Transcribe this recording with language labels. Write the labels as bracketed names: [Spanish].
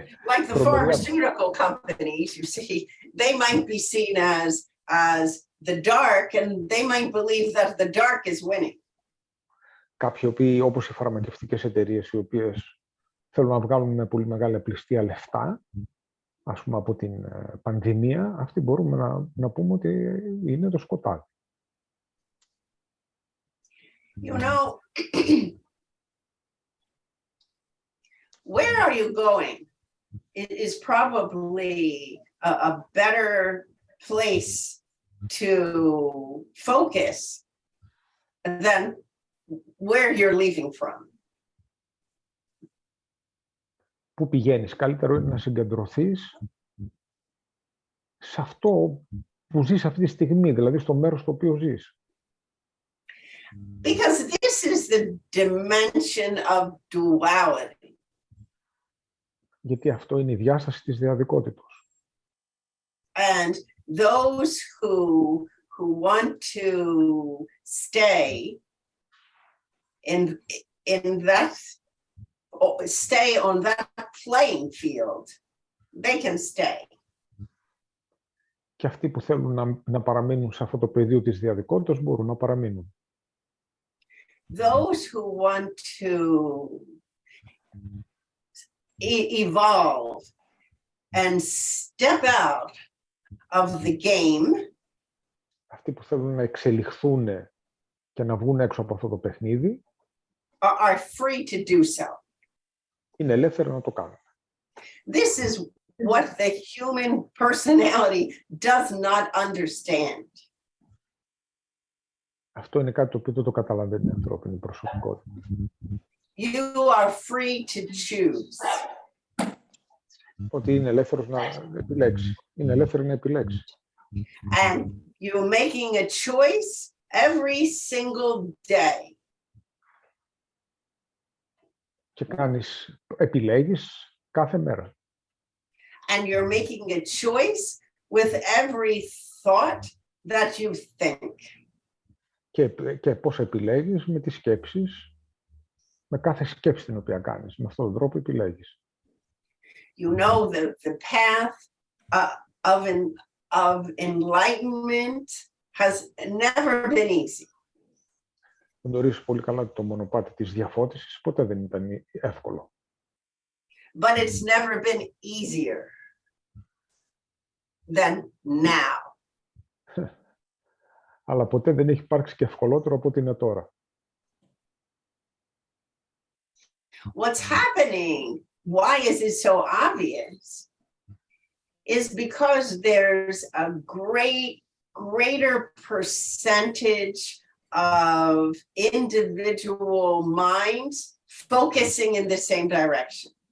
[English] Like the pharmaceutical companies, you see, they might be seen as the dark, and they might believe that the dark is winning. [Greek] Κάποιοι οποίοι, όπως οι φαρμακευτικές εταιρείες, οι οποίες θέλουν να βγάλουν με πολύ μεγάλη απληστία λεφτά, ας πούμε, από την πανδημία, αυτοί μπορούμε να πούμε ότι είναι το σκοτάδι. [English] You know, where are you going? It is probably a better place to focus than where you're leaving from. [Greek] Πού πηγαίνεις? Καλύτερο είναι να συγκεντρωθείς σε αυτό που ζεις αυτή τη στιγμή, δηλαδή στο μέρος στο οποίο ζεις. [English] Because this is the dimension of duality. [Greek] Γιατί αυτό είναι η διάσταση της διαδικότητος. [English] And those who want to stay in that, stay on that playing field, they can stay. [Greek] Και αυτοί που θέλουν να παραμείνουν σε αυτό το πεδίο της διαδικότητας μπορούν να παραμείνουν. [English] Those who want to evolve and step out of the game, [Greek] Αυτοί που θέλουν να εξελιχθούν και να βγουν έξω από αυτό το παιχνίδι, [English] are free to do so. [Greek] είναι ελεύθεροι να το κάνουν. [English] This is what the human personality does not understand. [Greek] Αυτό είναι κάτι το οποίο δεν το καταλαβαίνει η ανθρώπινη προσωπικότητα. [English] You are free to choose. [Greek] Ότι είναι ελεύθερος να επιλέξει. Είναι ελεύθερη να επιλέξει. [English] And you're making a choice every single day. [Greek] Και επιλέγεις κάθε μέρα. [English] And you're making a choice with every thought that you think. [Greek] Και πώς επιλέγεις με τις σκέψεις, με κάθε σκέψη την οποία κάνεις. Με αυτόν τον τρόπο επιλέγεις. [English] You know the path of enlightenment has never been easy. [Greek] Γνωρίζεις πολύ καλά ότι το μονοπάτι της διαφώτισης ποτέ δεν ήταν εύκολο. [English] But it's never been easier than now. [Greek] Αλλά ποτέ δεν έχει υπάρξει και ευκολότερο από ό,τι είναι τώρα. [English] What's happening, why is it so obvious, is because there's a greater percentage of individual minds focusing in the same direction.